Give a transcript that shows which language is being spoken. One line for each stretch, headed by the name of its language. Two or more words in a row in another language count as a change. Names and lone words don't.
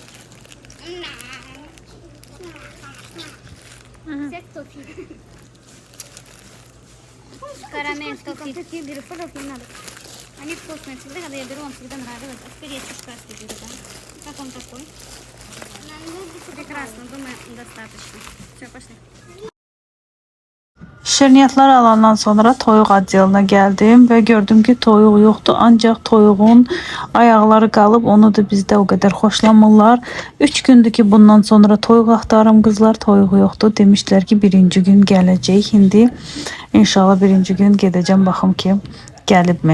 Russian: Сек тофи. карамель, тофи. Я беру, пожалуйста, не надо. Они вкусные всегда, когда я беру, вам всегда нравилось. А теперь я чешкастый беру, да? Как он такой? Прекрасно, думаю, достаточно. Все, пошли.
Azerbaijani: Şirniyyatlar alandan sonra toyuq oddelına gəldim və gördüm ki, toyuq yoxdur, ancaq toyuğun ayaqları qalıb, onu da bizdə o qədər xoşlamırlar. 3 gündür ki, bundan sonra toyuq axtarım qızlar, toyuq yoxdur. Demişdilər ki, birinci gün gələcək. İndi inşallah birinci gün gedəcəm, baxım ki, gəlibmi.